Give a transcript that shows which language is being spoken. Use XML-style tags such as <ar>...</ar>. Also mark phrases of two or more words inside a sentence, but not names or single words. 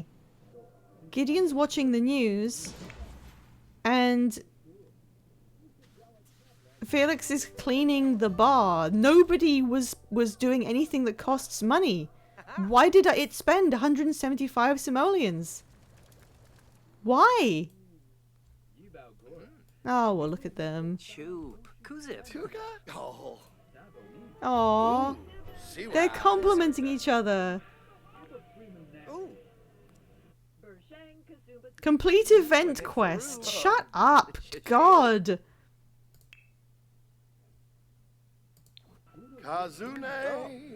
<en>Gideon's watching the news. And Felix is cleaning the bar. Nobody was doing anything that costs money. Why did it spend 175 simoleons? Why? Oh, well, look at them. Choop. Kuzip. Tuga? Oh. Aww. They're complimenting each other. Ooh. Complete event quest. Shut up. God. Kazune.</en>